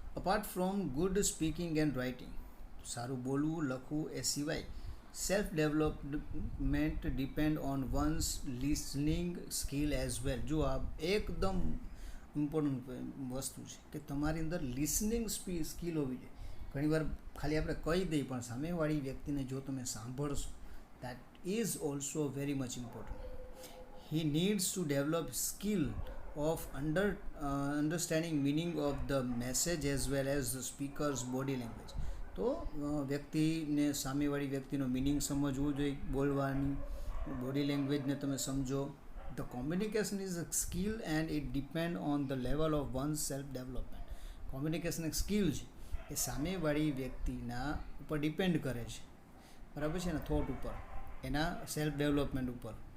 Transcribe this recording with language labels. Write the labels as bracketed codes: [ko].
[en] apart from good speaking and writing, [gu] સારું બોલવું, લખવું એ સિવાય [en] Self development depend on one's listening skill as well. [gu] જો આ એકદમ ઇમ્પોર્ટન્ટ વસ્તુ છે કે તમારી અંદર લિસનિંગ સ્કિલ હોવી જોઈએ. ઘણીવાર ખાલી આપણે કહી દઈએ પણ સામેવાળી વ્યક્તિને જો તમે સાંભળશો, [en] That is also very much important. He needs to develop skill of understanding meaning of the message as well as the speaker's body language. [gu] તો વ્યક્તિને, સામેવાળી વ્યક્તિનો મિનિંગ સમજવું જોઈએ, બોલવાની બોડી લેંગ્વેજને તમે સમજો. [en] The communication is a skill and it depend on the level of one self development. [gu] Communication એક skill છે, એ સામેવાળી વ્યક્તિના ઉપર ડિપેન્ડ કરે છે, બરાબર છે, એના થોટ ઉપર, એના સેલ્ફ ડેવલપમેન્ટ ઉપર.